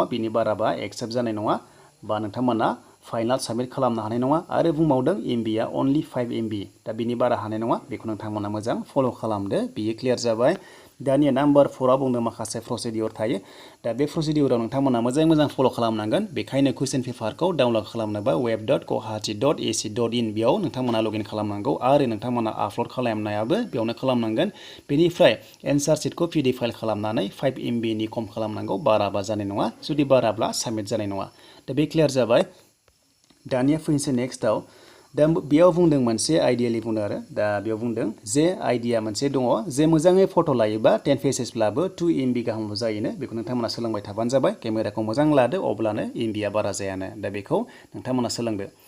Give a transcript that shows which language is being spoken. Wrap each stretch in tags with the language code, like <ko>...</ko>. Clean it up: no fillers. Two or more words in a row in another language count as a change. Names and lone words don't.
<brx>बिनि बाराबा एक्सेप्ट जानाय नङा बा नोंथांमोना</brx> <en>final submit</en> <brx>खालामनो हानाय नङा आरो बुंबावदों MBआ अनलि 5 MB दा बिनि बारा हानाय नङा बेखौ नोंथांमोना मोजां फल' खालामदो बियो क्लियार जाबाय दानिया नाम्बार 4आव बुंदों माखासे प्रसिडिउर थायो दा बे प्रसिडिउराव नोंथांमोना मोजां फल' खालामनांगोन बेखायनो कुइसन पेपारखौ डाउनलड खालामनोबा web.guwahati.ac.in बेयाव नोंथांमोना लगइन खालामनांगौ आरो नोंथांमोना आपल'ड खालामनायाबो बेयावनो खालामनांगोन बेनिफ्राय एन्सार शीटखौ PDF फाइल खालामनानै 5 MB नि खम खालामनांगौ बाराबा जानाय नङा जुदि बाराब्ला साबमिट जानाय नङा दा बे क्लियार जाबाय दानिया फैनोसै नेक्स्टआव दा बेयाव बुंदों मोनसे आइडियालि बुंदों आरो दा बेयाव बुंदों जे आइडिया मोनसे दङ जे मोजाङै फट' लायोबा 10 पेजेसब्लाबो 2 MB गाहामल' जायोनो बेखौ नोंथांमोना सोलोंबाय थाबानो जाबाय केमेराखौ मोजां लादो अब्लानो MBआ बारा जायानो दा बेखौ नोंथांमोना सोलोंदो</brx>